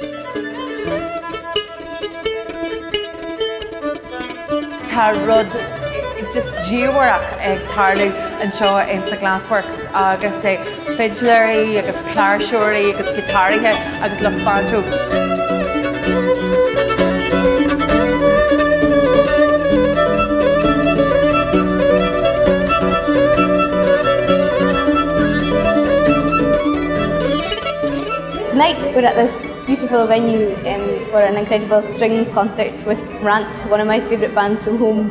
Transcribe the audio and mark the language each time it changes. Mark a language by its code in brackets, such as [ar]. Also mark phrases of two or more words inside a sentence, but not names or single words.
[ga] Tá rud just díomharach ag tarlú anseo in sa Glassworks agus é fiddleirí agus cláirseoirí agus gitáirithe agus le banjo. [en] Tonight we're at this beautiful venue for an incredible strings concert with Rant, one of my favourite bands from home.